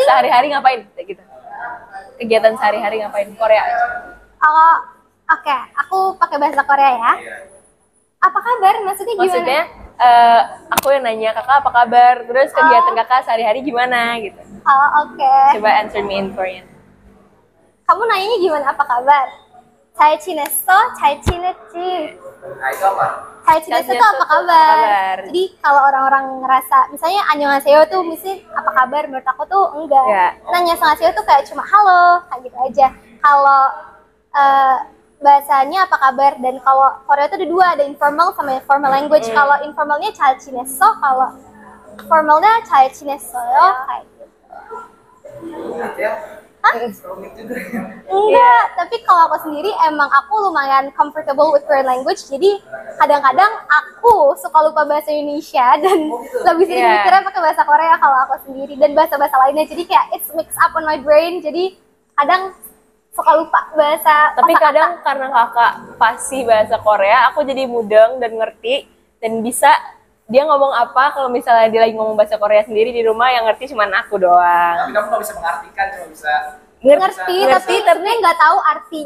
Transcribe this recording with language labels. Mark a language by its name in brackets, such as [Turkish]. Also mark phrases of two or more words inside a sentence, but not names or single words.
[Indonesian] Sehari-hari ngapain? Kayak gitu. Kegiatan sehari-hari ngapain? Korea aja. Oke, aku pakai bahasa Korea ya. Apa kabar? Maksudnya gimana? Maksudnya aku yang nanya, kakak apa kabar? Terus kegiatan kakak sehari-hari gimana gitu. Oke. Coba [English] answer me in Korean. [Indonesian] Kamu nanyanya gimana, apa kabar? [Korean] 잘 지냈어? 잘 지냈지? [Indonesian] Nah itu apa? [Korean] 잘 지냈어 [Indonesian] tuh apa kabar? Jadi kalau orang-orang ngerasa misalnya annyeonghaseyo tuh mesti apa kabar, menurut aku tuh enggak. Ya. Annyeonghaseyo tuh kayak cuma halo, kayak gitu aja. Kalau bahasanya apa kabar, dan kalau Korea tuh ada dua, ada informal sama [English] formal language. [Indonesian] Kalau informalnya [Korean] 잘 지냈어, [Indonesian] kalau formalnya 잘 지냈어요, kayak gitu. Rumit ya? Hah? Rumit juga ya. Enggak, tapi kalau aku sendiri emang aku lumayan [English] comfortable with Korean language, [Indonesian] jadi kadang-kadang aku suka lupa bahasa Indonesia dan lebih sering Iya. mikirnya pakai bahasa Korea kalau aku sendiri, dan bahasa-bahasa lainnya, jadi kayak [English] it's mix up on my brain, [Indonesian] jadi kadang suka lupa bahasa. Tapi kosakata. kadang karena kakak fasih bahasa Korea, aku jadi mudeng dan ngerti dan bisa dia ngomong apa kalau misalnya dia lagi ngomong bahasa Korea sendiri di rumah, yang ngerti cuma aku doang. Tapi kamu nggak bisa mengartikan, cuma bisa ngerti, tapi sebenarnya nggak tahu artinya.